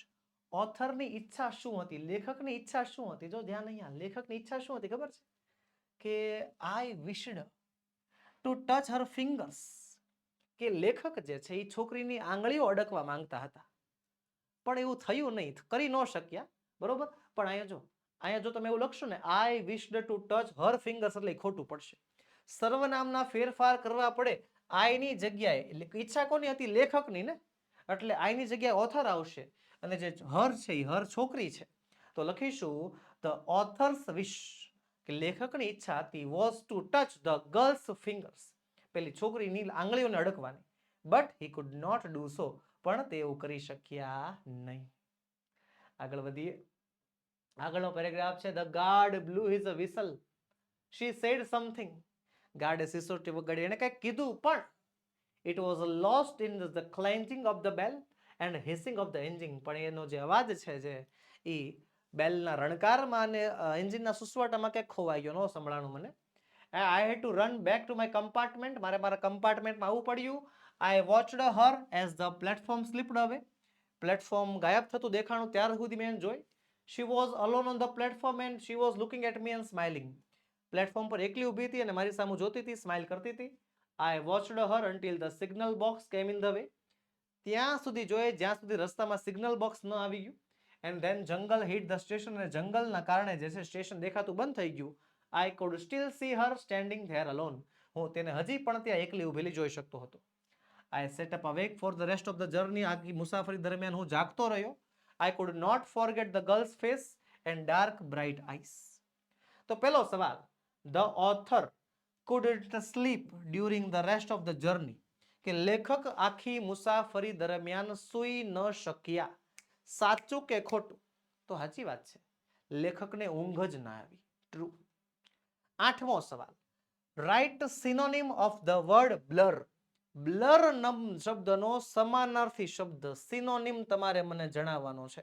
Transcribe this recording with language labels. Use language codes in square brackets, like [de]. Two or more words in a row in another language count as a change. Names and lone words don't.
[gu] ઓથરની ઈચ્છા શું હતી, લેખકની ઈચ્છા શું હતી? જો ધ્યાન અહીંયા, લેખકની ઈચ્છા શું હતી ખબર છે? [en] કે I wished to touch her fingers. [gu] કે લેખક જે છે એ છોકરીની આંગળીઓ અડકવા માંગતા હતા, પણ એવું થયું નહીં, કરી ન શક્યા, બરોબર. પણ અહીંયા જો તમે એવું લખશો ને, [en] I wished to touch her fingers, [gu] એટલે ખોટું પડશે. સર્વનામના ફેરફાર કરવા પડે. I ની જગ્યાએ ઈચ્છા કોની હતી? લેખકની ને, એટલે I ની જગ્યાએ ઓથર આવશે અને જે હર છે એ હર છોકરી છે. તો લખીશું [en] the author's wish, [gu] કે લેખકની ઈચ્છા હતી [en] was to touch the girl's fingers, [gu] પેલી છોકરીની આંગળીઓને અડકવાની. [en] but he could not do so, [gu] પણ તે એવું કરી શક્યા નહીં. આગળ વધીએ. આગળનો પેરેગ્રાફ છે, [en] the guard blew his whistle. She said something. [gu] ગાર્ડે સિસોટી વગાડી, એને કંઈક કીધું, પણ [en] it was lost in the clanking of the bell and hissing of the engine. [gu] પણ એનો જે અવાજ છે જે એ બેલના રણકારમાં અને એન્જિનના સુસવાટામાં કંઈક ખોવાઈ ગયો, ન સંભળાણું મને. [en] I had to run back to my compartment. [gu] મારે મારા કમ્પાર્ટમેન્ટમાં આવવું પડ્યું. [en] I watched her as the platform slipped away. [gu] પ્લેટફોર્મ ગાયબ થતું દેખાણું ત્યાર સુધી મેં જોઈ. [en] She was alone on the platform and she was looking at me and smiling. [gu] પ્લેટફોર્મ પર એકલી ઊભી હતી અને મારી સામે જોતી હતી, સ્માઇલ કરતી હતી. [en] I watched her until the signal box came in the way. [gu] ત્યાં સુધી જોઈએ જ્યાં સુધી રસ્તામાં સિગ્નલ બોક્સ ન આવી ગયું. [en] And then jungle hit the station, [gu] અને જંગલના કારણે જે છે સ્ટેશન દેખાતું બંધ થઈ ગયું. [en] I could still see her standing there alone. [gu] હું તેને હજી પણ ત્યાં એકલી ઊભેલી જોઈ શકતો હતો. [en] I sat up awake for the rest of the journey. [gu] આખી મુસાફરી દરમિયાન હું જાગતો રહ્યો. [en] I could not forget the girl's face and dark bright eyes. [gu] તો પહેલો સવાલ, [en] the author couldn't sleep during the rest of the journey. [gu] કે લેખક આખી મુસાફરી દરમિયાન સૂઈ ન શક્યા. સાચું કે ખોટું? તો સાચી વાત છે, લેખકને ઊંઘ જ ના આવી. ટ્રુ. 8મો સવાલ, [en] write synonym of the word blur. [gu] બ્લર શબ્દનો સમાનાર્થી શબ્દ સિનોનિમ તમારે મને જણાવવાનો છે.